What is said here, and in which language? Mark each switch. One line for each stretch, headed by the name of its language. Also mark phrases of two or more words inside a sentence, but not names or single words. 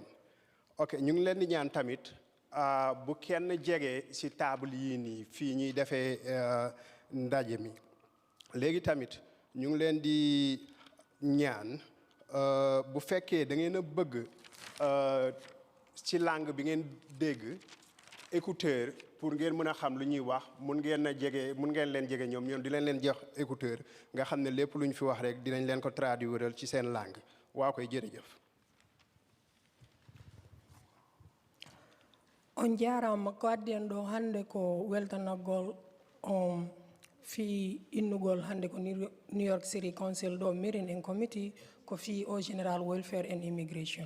Wolof: ok ñu ngi leen di ñaan tamit bu kenn jege ci table yii nii fii ñuy defee ndaje mi léegi tamit ñu ngi leen di ñaan bu fekkee da ngeen a bëgg ci langue bi ngeen dégg écouteur pour ngeen mën a xam lu ñuy wax mun ngeen leen jege ñoom di leen jox écouteur nga xam ne lépp lu ñu fi wax rek dinañ leen ko traduiral ci seen langue waa koy jërëjëf.
Fula: On jarama ko adden ɗo hande ko weltanagol fi innugol hande ko New York City Council ɗo
English: meeting and committee
Fula: ko fi o General Welfare and Immigration.